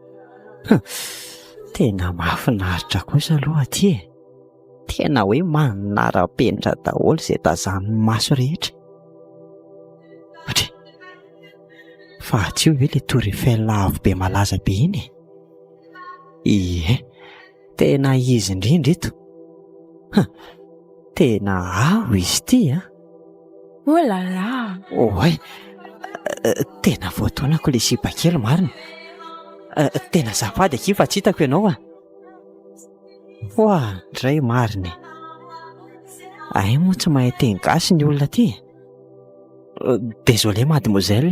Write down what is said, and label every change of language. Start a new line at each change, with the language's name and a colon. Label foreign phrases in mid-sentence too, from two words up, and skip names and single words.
Malagasy: Tena mahafinaritra kosa aloha aty Tena hoe manara-penitra daholo izay tazanin'ny maso rehetra. Fa tsy hoe ilay Tour Eiffel avo be malaza be iny. Tena izy indrindra ito. Tena avo izy ity
French: Oh là là.
Malagasy: Tena voataonako ilay sipa kely marina. Tena azafady aky fa tsy hitako ianao Ndray marina. Moa tsy mahay teny gasy ny olona ty.
French: Désolé mademoiselle.